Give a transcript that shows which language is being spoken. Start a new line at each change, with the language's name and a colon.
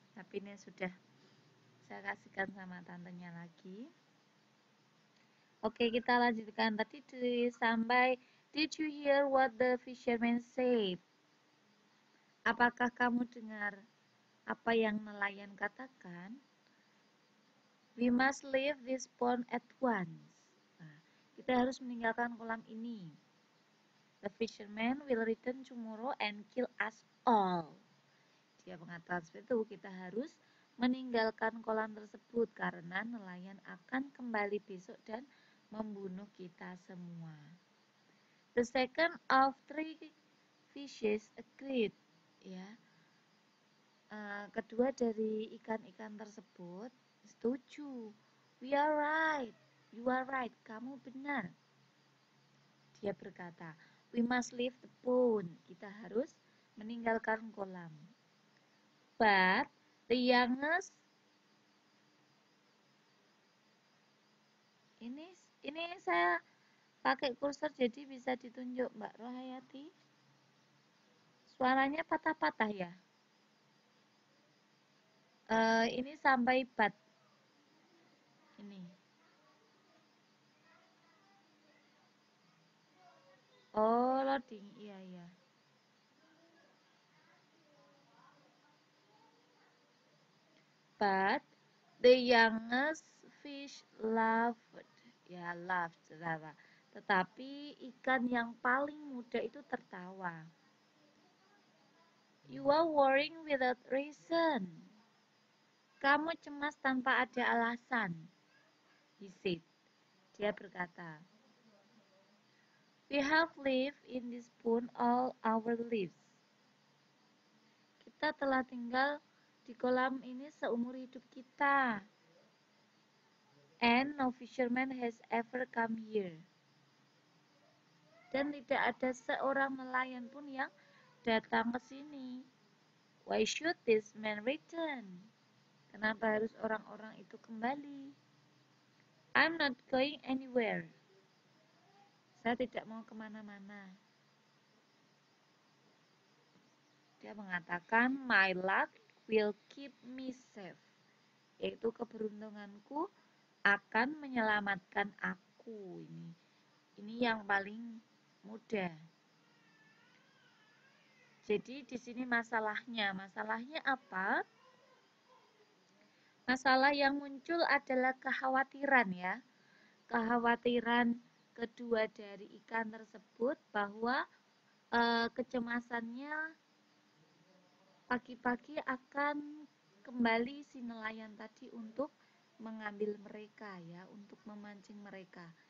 Indonesian: Tapi ini sudah saya kasihkan sama tantenya lagi. Oke, kita lanjutkan. Tadi sampai
English: did you hear what the fisherman said?
Indonesian: Apakah kamu dengar apa yang nelayan katakan?
English: We must leave this pond at once.
Indonesian: Nah, kita harus meninggalkan kolam ini.
English: The fisherman will return tomorrow and kill us all.
Indonesian: Dia mengatakan seperti itu, kita harus meninggalkan kolam tersebut karena nelayan akan kembali besok dan membunuh kita semua.
English: The second of three fishes agreed.
Indonesian: Ya, kedua dari ikan-ikan tersebut setuju.
English: We are right. You are right.
Indonesian: Kamu benar. Dia berkata,
English: we must leave the pond.
Indonesian: Kita harus meninggalkan kolam.
English: But the youngest
Indonesian: ini saya pakai kursor jadi bisa ditunjuk Mbak Rohayati. Suaranya patah-patah ya. Ini sampai bat. Ini. Oh, loading. Iya, iya.
English: But The youngest fish laughed.
Indonesian: Ya, laughed, tertawa. Tetapi ikan yang paling muda itu tertawa.
English: You are worrying without reason.
Indonesian: Kamu cemas tanpa ada alasan.
English: He said.
Indonesian: Dia berkata.
English: We have lived in this pond all our lives.
Indonesian: Kita telah tinggal di kolam ini seumur hidup kita.
English: And no fisherman has ever come here.
Indonesian: Dan tidak ada seorang nelayan pun yang datang ke sini.
English: Why should this man return?
Indonesian: Kenapa harus orang-orang itu kembali?
English: I'm not going anywhere.
Indonesian: Saya tidak mau kemana-mana. Dia mengatakan,
English: my luck will keep me safe.
Indonesian: Yaitu keberuntunganku akan menyelamatkan aku. Ini yang paling mudah. Jadi di sini masalahnya apa? Masalah yang muncul adalah kekhawatiran ya. Kekhawatiran kedua dari ikan tersebut bahwa kecemasannya pagi-pagi akan kembali si nelayan tadi untuk mengambil mereka ya, untuk memancing mereka.